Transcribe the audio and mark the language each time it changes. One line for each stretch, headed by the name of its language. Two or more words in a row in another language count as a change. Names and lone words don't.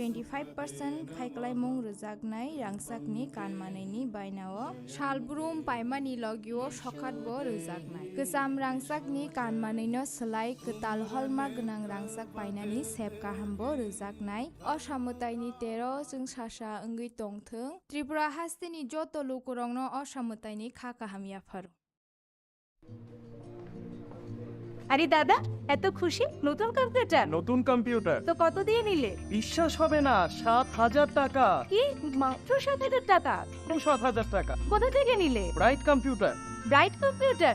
Copala Triqui: 25% खायखालायमुं रोजाक रांसाकनि कानमानैनि बायनाव शालब्रुम पायमानि लगिओ सखातबो रोजाकनाय गोजाम रांसाकनि कानमानैनो सोलाय गोताल हलमार्क गोनां रांसाक बायनानि सेब गाहामबो रोजाकनाय असामुताइनि 13 जों सासा ओंगै तंथों त्रिपुरा हास्तिनि जत लोकरंनो असामुताइनि खाकाहामियाफोर।
Bangla: আরে দাদা, এত খুশি? নতুন কম্পিউটার? নতুন কম্পিউটার তো কত দিয়ে নিলে? বিশ্বাস হবে না, 7,000 টাকা। কি মাত্র 7,000 টাকা? 7,000 টাকা। কোথা থেকে নিলে? ব্রাইট কম্পিউটার। ব্রাইট কম্পিউটার?